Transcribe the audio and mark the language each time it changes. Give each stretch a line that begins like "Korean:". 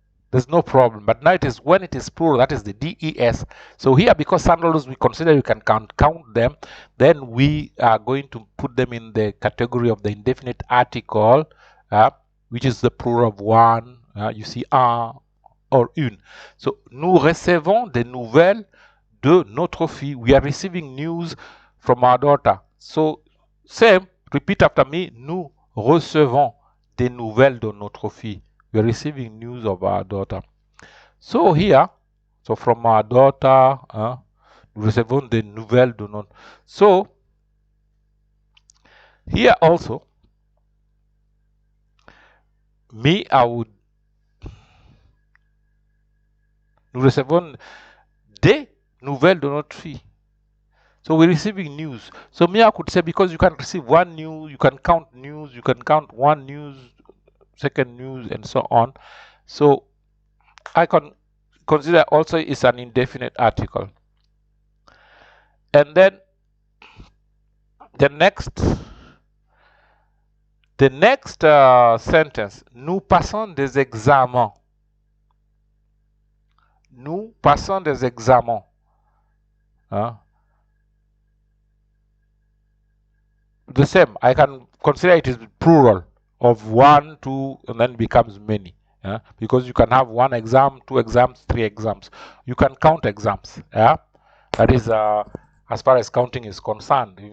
English: There's no problem. But now it is when it is plural, that is the DES. So here, because sandals we consider you can count them, then we are going to put them in the category of the indefinite article, which is the plural of one. You see, un or une.
French: So nous recevons des nouvelles de notre fille.
English: We are receiving news from our daughter. So same, repeat after me.
French: Nous recevons des nouvelles de notre fille.
English: We are receiving news of our daughter. So here, so from our daughter,
French: nous recevons des nouvelles de notre.
English: So here also, me, I would.
French: Nous recevons des nouvelles de notre fille.
English: So we're receiving news. So me, I could say, because you can receive one news, you can count news, you can count one news, second news, and so on. So I can consider also is an indefinite article. And then the next sentence,
French: nous passons des examens. Nous passons des examens.
English: The same, I can consider it is plural of 1, 2, and then becomes many. Because you can have 1 exam, 2 exams, 3 exams. You can count exams. That is as far as counting is concerned.